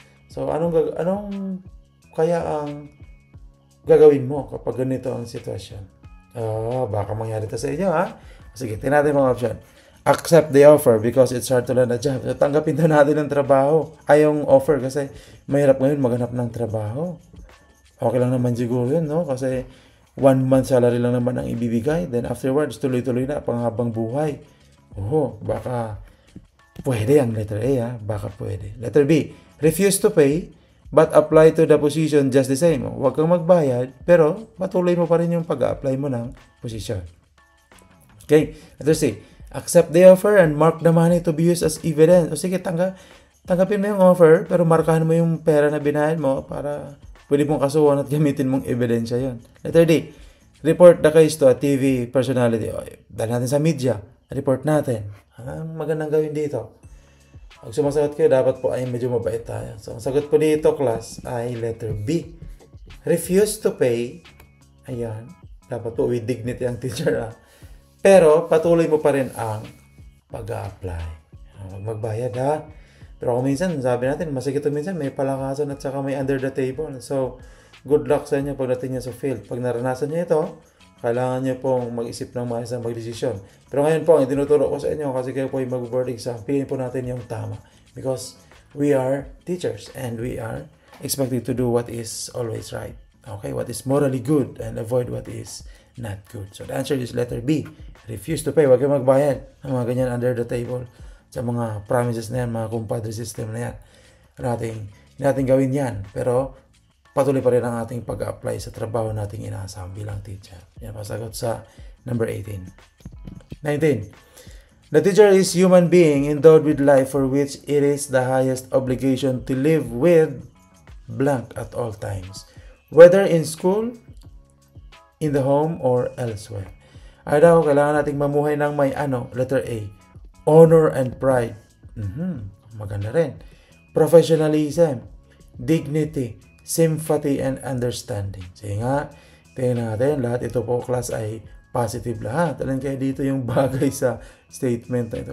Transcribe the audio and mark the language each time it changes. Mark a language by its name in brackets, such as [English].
[Filipino] So, anong kaya ang gagawin mo kapag ganito ang sitwasyon? Baka mangyari ito sa inyo, ha? Sige, tingnan natin mga option. [English] Accept the offer because it's hard to land a job. [Filipino] So, tanggapin daw natin ang trabaho. Yung offer kasi mahirap ngayon maghanap ng trabaho. Okay lang naman siguro yun, no? Kasi 1 month salary lang naman ang ibibigay. Then afterwards, tuloy-tuloy na panghabang buhay. Baka pwede ang letter A, ha? Baka pwede. [English] Letter B, refuse to pay but apply to the position just the same. [Filipino] Huwag kang magbayad, pero patuloy mo pa rin yung pag-apply mo ng position. Okay. [English] Letter C, accept the offer and mark the money to be used as evidence. [Filipino] O sige, tanggapin mo yung offer, pero markahan mo yung pera na binayad mo para pwede mong kasuhan at gamitin mong ebidensya yun. [English] Letter D, report the case to a TV personality. [Filipino] Dahil natin sa media, report natin. Ang magandang gawin dito. Pag sumasagot kayo, dapat po ay medyo mabait tayo. So, ang sagot po dito, class, ay letter B. [English] Refuse to pay. [Filipino] Ayan. Dapat po with dignity ang teacher. Pero, patuloy mo pa rin ang pag-a-apply. Huwag magbayad, ha? Pero kung minsan, sabi natin, masigit minsan, may palakasan at saka may under the table. So, good luck sa inyo pagdating nyo sa field. Pag naranasan nyo ito, kailangan nyo pong mag-isip ng maayos ng magdesisyon. Pero ngayon po, ang tinuturo ko sa inyo kasi kayo po yung mag-board exam, piliin po natin yung tama. [English] Because we are teachers and we are expected to do what is always right. Okay, what is morally good and avoid what is not good. So the answer is letter B. Refuse to pay. [Filipino] Huwag kayo magbayad ng mga ganyan under the table. Sa mga promises na yan, mga kumpadre system na yan. Hindi natin gawin yan. Pero patuloy pa rin ang ating pag-apply sa trabaho nating inaasam bilang teacher. Yan pasagot sa number 18. 19. [English] The teacher is human being endowed with life for which it is the highest obligation to live with blank at all times, whether in school, in the home, or elsewhere. [Filipino] Ay daw, kailangan nating mamuhay ng may letter A, [English] honor and pride. [Filipino] Maganda rin. [English] Professionalism, dignity, sympathy, and understanding. [Filipino] Sige nga, tingnan natin, lahat ito po class ay positive lahat. Alin kayo dito yung bagay sa statement na ito.